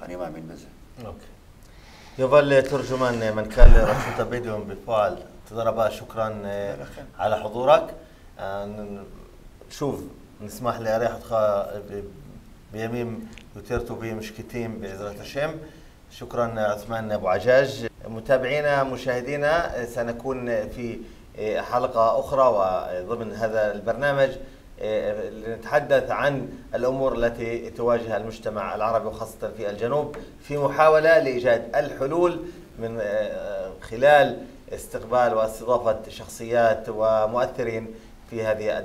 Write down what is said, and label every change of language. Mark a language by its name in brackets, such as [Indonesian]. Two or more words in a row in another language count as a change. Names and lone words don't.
[Hebrew] אני מאמין בזה. אוקיי. יובל תורג'מן, מנכ"ל רשות הבדואים בפועל, תודה רבה, [Arabic] شكراً على حضورك. [Hebrew] שוב, נשמח לארח אותך בימים יותר טובים, שקטים בעזרת השם. [Arabic] شكرا عثمان أبو عجاج. متابعينا مشاهدينا، سنكون في حلقة أخرى وضمن هذا البرنامج لنتحدث عن الأمور التي تواجه المجتمع العربي وخاصة في الجنوب في محاولة لإيجاد الحلول من خلال استقبال واستضافة شخصيات ومؤثرين في هذه الدولة.